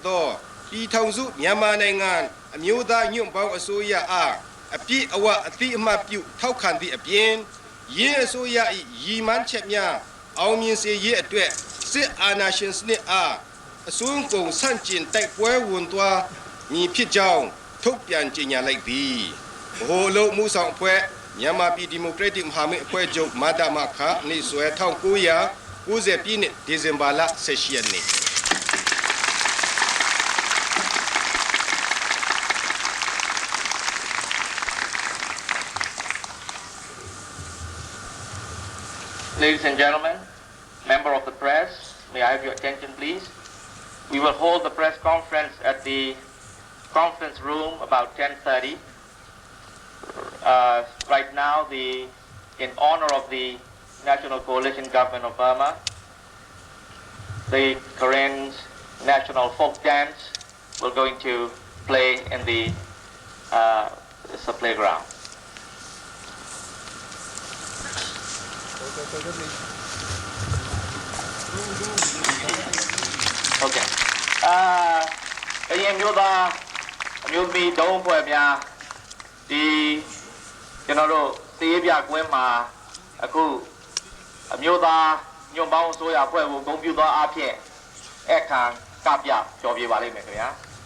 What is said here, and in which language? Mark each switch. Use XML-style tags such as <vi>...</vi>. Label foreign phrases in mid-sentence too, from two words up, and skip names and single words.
<my>သောပြည်ထောင်စုမြန်မာနိုင်ငံအမျိုးသားညွန့်ပေါင်းအစိုးရအားအပြည့်အဝအသိအမှတ်ပြုထောက်ခံသည့်အပြင်ရင်းအစိုးရ၏ရည်မှန်းချက်များအောင်မြင်စေရေးအတွက်စစ်အာဏာရှင်စနစ်အားအစွန်းကုန်ဆန့်ကျင်တိုက်ပွဲဝင်သွားမည်ဖြစ်ကြောင်းထုတ်ပြန်ကြေညာလိုက်သည်ဗဟိုအလုပ်မှုဆောင်အဖွဲ့မြန်မာပြည်ဒီမိုကရက်တစ်မဟာမိတ်အဖွဲ့ချုပ်မဒမခနေ့စွဲ1990ပြည့်နှစ်ဒီဇင်ဘာလ18ရက်နေ့</my> <en>Ladies and gentlemen, member of the press, may I have your attention please? We will hold the press conference at the conference room about 10:30. Right now, in honor of the National Coalition Government of Burma, the Karen National Folk Dance will going to play in the playground. Okay.</en> <my>အရင်မျိုးသားအမျိုးသမီးဒုံးဖွဲ့များဒီကျွန်တော်တို့စီးရပြကွင်းမှာအခုအမျိုးသားညွန့်ပေါင်းအစိုးရဖွဲ့ကိုဂုဏ်ပြုသောအားဖြင့်အခမ်းကပြပျော်ပြပါလိမ့်မယ်ခင်ဗျာ</my>